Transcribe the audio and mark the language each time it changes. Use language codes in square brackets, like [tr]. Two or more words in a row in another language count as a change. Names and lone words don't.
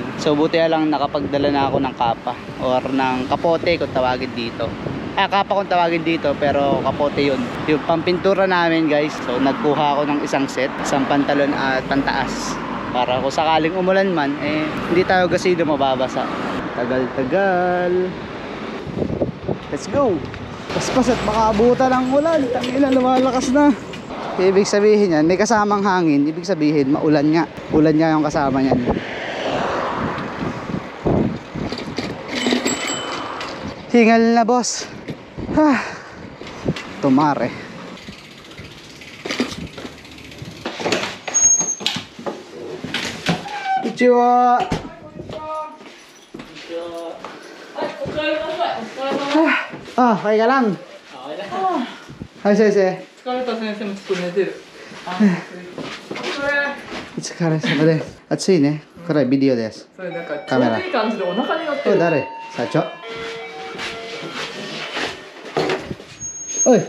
[tl] So buti lang nakapagdala na ako ng kapa. Or ng kapote kung tawagin dito. Kapa kung tawagin dito, pero kapote yun. Yung pampintura namin guys. So nagkuha ako ng isang set. Isang pantalon at pantaas. Para kung sakaling umulan man, hindi tayo gasido mababasa. Tagal. [en] Let's go. [tl] Paspas at makaabutan ng ulan. Tangina, lumalakas na. Ibig sabihin yan, may kasamang hangin. Ibig sabihin, maulan nga. Ulan nga yung kasama yan. Hingal na boss. [ja] 止まれ。こんにちは. [tl] Okay ka lang? Okay lang. [en] Hi, Sensei. [ja] 疲れた先生もちょっと寝てる。お疲れ様です。暑いね。これビデオです。それなんかちカメラょうどいい感じでお腹に乗ってる。これ誰？社長。おい。